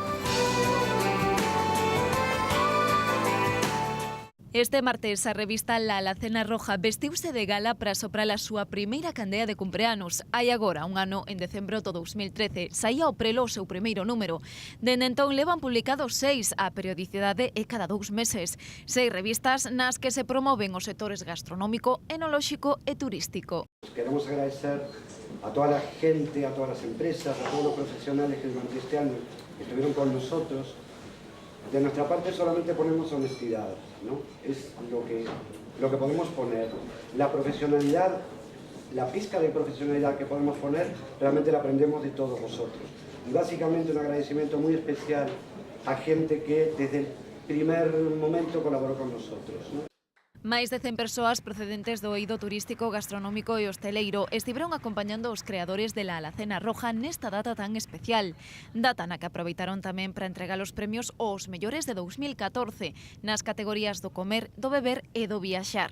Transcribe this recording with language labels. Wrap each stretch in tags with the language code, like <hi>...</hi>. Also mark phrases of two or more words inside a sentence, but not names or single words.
<gl>Este martes a revista La Alacena Roja vestiuse de gala para soprar a súa primeira candea de cumpleanos. Hai agora un ano, en decembro do 2013, saía ao prelo o seu primeiro número. Dende entón levan publicados 6, a periodicidade é cada 2 meses. 6 revistas nas que se promoven os sectores gastronómico, enolóxico e turístico.</gl> <es>Queremos agradecer a toda la gente, a todas las empresas, a todos los profesionales que durante este año estuvieron con nosotros. De nuestra parte solamente ponemos honestidad, ¿no? Es lo que podemos poner. La profesionalidad, la pizca de profesionalidad que podemos poner, realmente la aprendemos de todos vosotros. Y básicamente un agradecimiento muy especial a gente que desde el primer momento colaboró con nosotros, ¿no?</es> <gl>Máis de 100 persoas procedentes do eido turístico, gastronómico e hosteleiro estiveron acompañando os creadores de La Alacena Roja nesta data tan especial. Data na que aproveitaron tamén para entregar os premios aos mellores de 2014 nas categorías do comer, do beber e do viaxar.</gl>